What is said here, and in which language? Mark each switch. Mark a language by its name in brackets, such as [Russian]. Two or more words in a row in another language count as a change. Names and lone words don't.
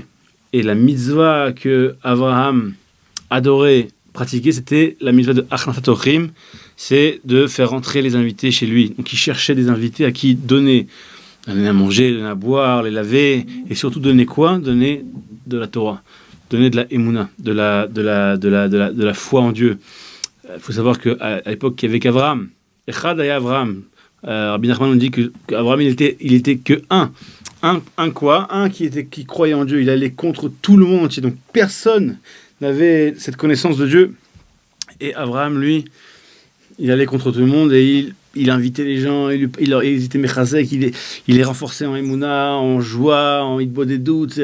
[French] Et la mitzvah que Avraham adorait pratiquer, c'était la mitzvah de [Hebrew] Achnasat Orchim, [French] c'est de faire rentrer les invités chez lui. Donc il cherchait des invités à qui donner à manger, donner à boire, les laver, et surtout donner quoi? Donner de la Torah, donner de la Emouna, de la foi en Dieu. Il faut savoir qu'à l'époque, il n'y avait qu'Avraham. [Hebrew] Echad aya Avraham. [French] Rabbi Nachman nous dit qu'Avraham, il était que un qui croyait en Dieu. Il allait contre tout le monde entier. Donc personne n'avait cette connaissance de Dieu. Et Avraham, lui, il allait contre tout le monde et il invitait les gens, il était mechazek, il les renforçait en Emouna, en joie, en hitbo des doutes.